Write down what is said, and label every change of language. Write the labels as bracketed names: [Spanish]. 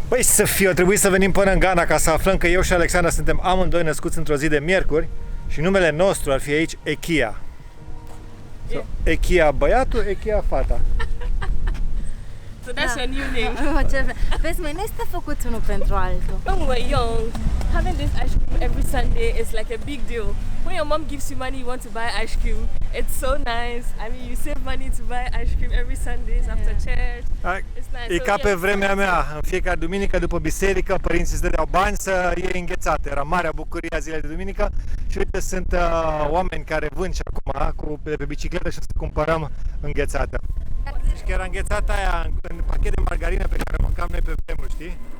[Romanian] Păi să fie, a trebuit să venim până în Ghana ca să aflăm că eu și Alexandra suntem amândoi născuți într-o zi de miercuri și numele nostru ar fi aici Echia. So, Echia băiatul, Echia fata. [English] So that's your new name. [Romanian] Vezi, mai nu este făcut unul pentru altul. [English] When we were young, having this ice cream every Sunday is like a big deal. When your mom gives you money, you want to buy ice cream. It's so nice. I mean, you save money to buy ice cream every Sundays after church. It's nice. [Romanian] E ca pe vremea mea, în fiecare duminică după biserică, părinții îți dădeau bani să iei înghețată. Era marea bucurie a zilei de duminică și uite, sunt oameni care vând și acum de pe bicicletă și o să cumpărăm înghețată. Și chiar înghețata aia în pachet de margarină pe care o mâncam noi pe vremuri, știi?